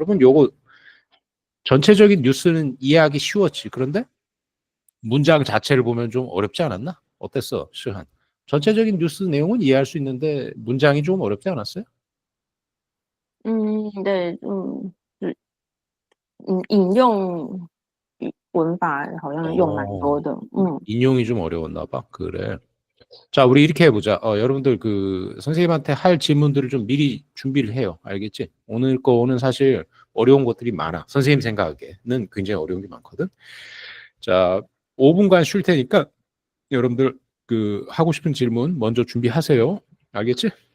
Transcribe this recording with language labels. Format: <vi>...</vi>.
<ko>여러분 요거 전체적인 뉴스는 이해하기 쉬웠지. 그런데 문장 자체를 보면 좀 어렵지 않았나? 어땠어, 시한? 전체적인 뉴스 내용은 이해할 수 있는데 문장이 좀 어렵지 않았어요?</ko> <zh>네,引用文法好像用蛮多的，</zh> <ko>인용이 좀 어려웠나 봐. 그래. 자, 우리 이렇게 해보자. 여러분들 그 선생님한테 할 질문들을 좀 미리 준비를 해요. 알겠지? 오늘 거는 사실 어려운 것들이 많아. 선생님 생각에는 굉장히 어려운 게 많거든. 자, 5분간 쉴 테니까 여러분들 그 하고 싶은 질문 먼저 준비하세요. 알겠지?</ko>